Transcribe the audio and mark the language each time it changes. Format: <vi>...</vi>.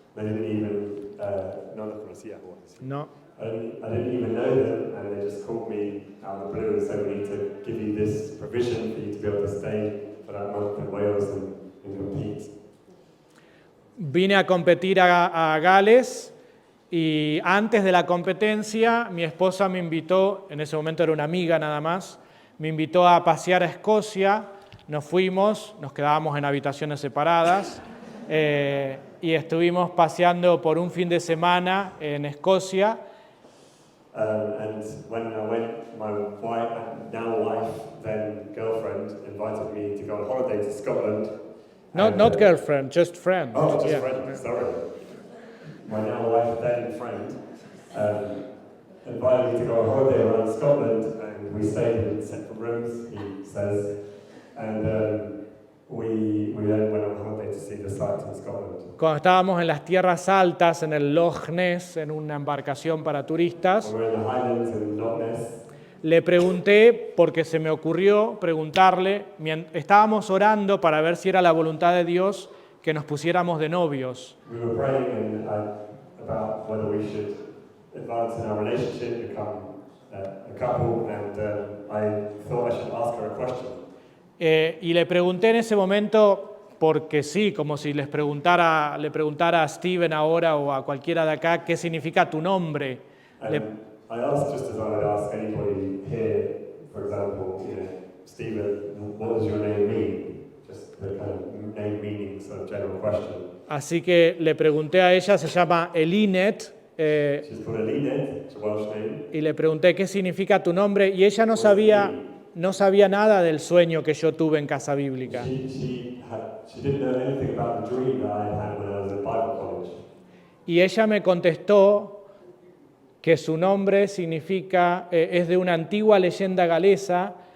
<en>They didn't even,</en> <es>No los conocía. Bueno, sí. No.</es> <en>I didn't even know them, and they just called me out of the blue and said, we need to give you this provision for you to be able to stay for that month in Wales and compete.</en> <es>Vine a competir a Gales y antes de la competencia mi esposa me invitó, en ese momento era una amiga nada más, me invitó a pasear a Escocia, nos fuimos, nos quedábamos en habitaciones separadas y estuvimos paseando por un fin de semana en Escocia.</es> <en>And when I went, my wife, now wife, then girlfriend, invited me to go on holiday to Scotland. Not girlfriend, just friend. Oh, just Yeah. friend, sorry. My now wife, then friend, invited me to go on holiday around Scotland, and we stayed in separate rooms, he says, and we then went on holiday to see the sights in Scotland.</en> <es>Cuando estábamos en las tierras altas, en el Loch Ness, en una embarcación para turistas,</es> <en>We were in the Highlands in Loch Ness.</en> <es>le pregunté, porque se me ocurrió preguntarle, estábamos orando para ver si era la voluntad de Dios que nos pusiéramos de novios.</es> <en>We were praying about whether we should advance in our relationship, become a couple, and I thought I should ask her a question.</en> <es>Y le pregunté en ese momento, porque sí, como si le preguntara a Steven ahora o a cualquiera de acá, ¿qué significa tu nombre?</es> <en>And I asked, just as I would ask anybody here, for example, Stephen, what does your name mean? Just the kind of name meaning, sort of general question.</en> <es>Así que le pregunté a ella, se llama Elinet,</es> <en>She's called Eline, it's a Welsh name.</en> <es>y le pregunté qué significa tu nombre, y ella no sabía nada del sueño que yo tuve en Casa Bíblica.</es> <en>She didn't know anything about the dream that I had when I was in Bible college.</en> <es>Y ella me contestó que su nombre significa, es de una antigua leyenda galesa,</es>